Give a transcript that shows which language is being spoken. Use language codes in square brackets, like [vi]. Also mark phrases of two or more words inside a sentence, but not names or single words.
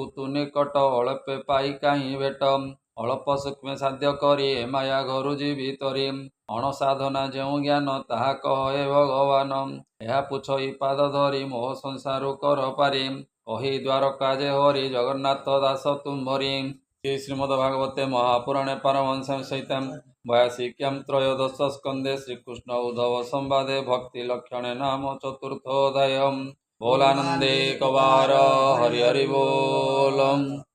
[or] ତୁ ନିକଟ ଅଳ୍ପେ ପାଇ କାହିଁ ଭେଟ ଅଳ୍ପ ସୂକ୍ଷ୍ମେ ସାଧ୍ୟ କରି ଏ ମାୟା ଘରୁ ଯିବି ତରି ଅଣସାଧନା ଯେଉଁ ଜ୍ଞାନ ତାହା କହ ହେ ଭଗବାନ ଏହା ପୁଛଇ ପାଦ ଧରି ମୋହ ସଂସାରୁ କର ପାରି କହି ଦ୍ୱାରକା ଯେ ହରି ଜଗନ୍ନାଥ ଦାସ ତୁମ୍ଭରି [sa] ଶ୍ରୀମଦ ଭାଗବତେ ମହାପୁରାଣେ ପାରମହଂସ ସହିତମ୍ 82 त्रयोदश स्कंदे श्रीकृष्ण उद्धव संवादे भक्ति लक्षणे नाम चतुर्थोऽध्यायः बोलानंदे कवार हरि हरि बोलम।